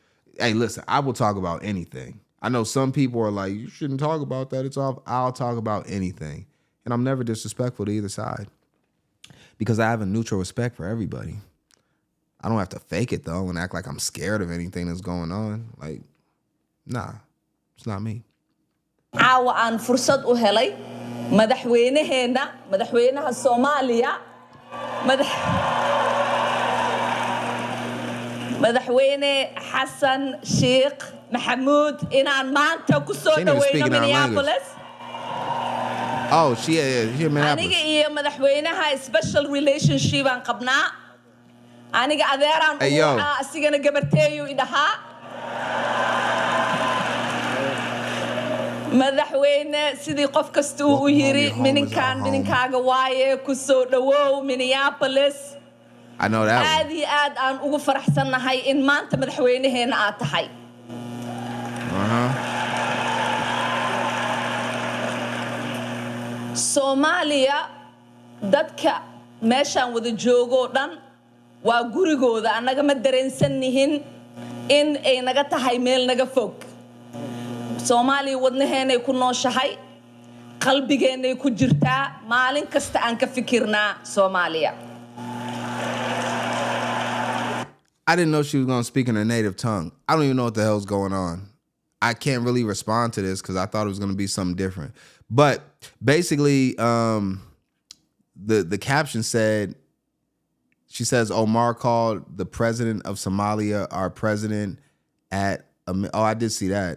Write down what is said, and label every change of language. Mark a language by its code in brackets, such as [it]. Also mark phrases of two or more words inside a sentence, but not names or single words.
[en] Hey, listen, I will talk about anything. I know some people are like, you shouldn't talk about that. It's off. I'll talk about anything. And I'm never disrespectful to either side because I have a neutral respect for everybody. I don't have to fake it, though, and act like I'm scared of anything that's going on. Like, nah, it's not me. [so] caawa aan fursad u helay madaxweynaheena madaxweynaha Soomaaliya madaxweyne Xasan Sheikh Maxamuud inaan maanta ku soo dhaweyno Minneapolis. [en] Oh, she Minneapolis. [so] Aniga iyo madaxweynaha [en] special relationship [so] aan qabnaa. Aniga adeeraan u waxa asigana gabarteeyo idaha. madaxweyne sidii qof kasta uu yiri mininkaaga waaye ku soo dhawow Minneapolis. [en] I know that. [so] aad iyo aad aan ugu faraxsanahay in maanta madaxweynaheena aad tahay. Soomaaliya dadka meeshaan wada joogo dhan waa gurigooda annaga ma dareensannihin in ay naga tahay meel naga fog. Soomaaliya wadnaheenay ku nooshahay qalbigeenay ku jirtaa maalin kasta aan ka fikirnaa Soomaaliya. [en] I didn't know she was going to speak in her native tongue. I don't even know what the hell's going on. I can't really respond to this because I thought it was going to be something different. But basically, the caption said, she says, Omar called the president of Somalia our president at, oh, I did see that.